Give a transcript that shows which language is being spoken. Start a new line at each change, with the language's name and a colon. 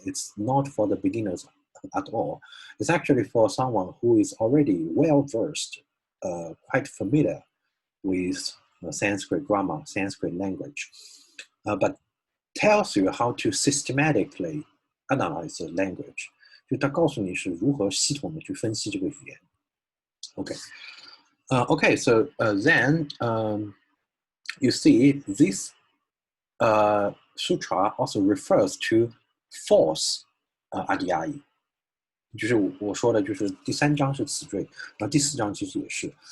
English: It's not for the beginners at all. It's actually for someone who is already well versed, quite familiar with Sanskrit grammar, Sanskrit language, but tells you how to systematically analyze the language.
Chinese: 就它告诉你是如何系统的去分析这个语言。
English: Okay. Okay, so then you see this sutra also refers to false adhyaya.
Chinese: 就是我说的，就是第3章是词缀，然后第4章其实也是。